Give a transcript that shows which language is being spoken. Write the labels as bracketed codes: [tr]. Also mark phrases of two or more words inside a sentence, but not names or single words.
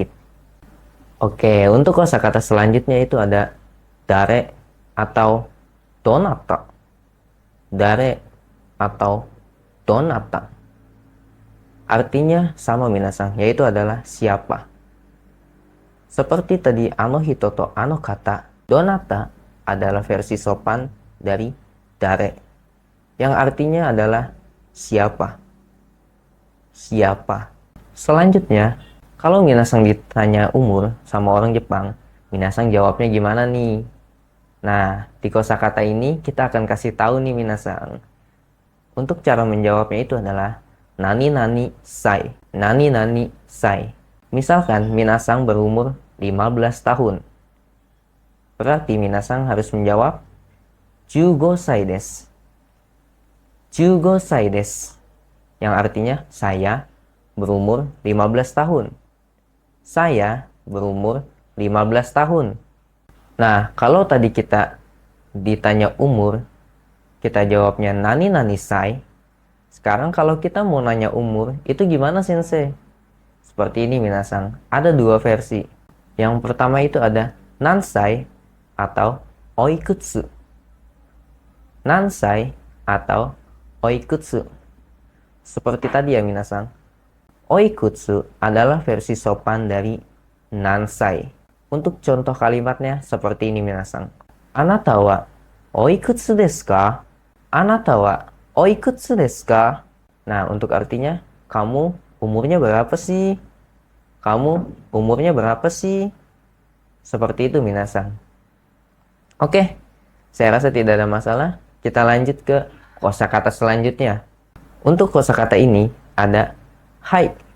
[id] Oke, untuk kosakata selanjutnya itu ada dare atau donata. Dare atau donata. Artinya sama minasang, yaitu adalah siapa. Seperti tadi [ja] あの人とあの方, [id] donata adalah versi sopan dari dare, yang artinya adalah siapa. Siapa. Selanjutnya, kalau minasang ditanya umur sama orang Jepang, minasang jawabnya gimana nih? Nah, di kosakata ini kita akan kasih tahu nih minasang. Untuk cara menjawabnya itu adalah [ja] 何々歳. 何々歳. [id] Misalkan minasang berumur 15 tahun. Berarti minasang harus menjawab [ja] 15歳です. 15歳です. [id] Yang artinya saya berumur 15 tahun. Saya berumur 15 tahun. Nah, kalau tadi kita ditanya umur, kita jawabnya [ja] 何々歳. [id] Sekarang kalau kita mau nanya umur, itu gimana sensei? Seperti ini minasang. Ada dua versi. Yang pertama itu ada nansai atau oikutsu. Nansai atau oikutsu. Seperti tadi ya minasang. Oikutsu adalah versi sopan dari nansai. Untuk contoh kalimatnya seperti ini minasang. [ja] あなたはおいくつですか？あなたはおいくつですか? [id] Nah, untuk artinya, kamu umurnya berapa sih? Kamu umurnya berapa sih? Seperti itu minasang. Oke, saya rasa tidak ada masalah. Kita lanjut ke kosakata selanjutnya. Untuk kosakata ini ada hai.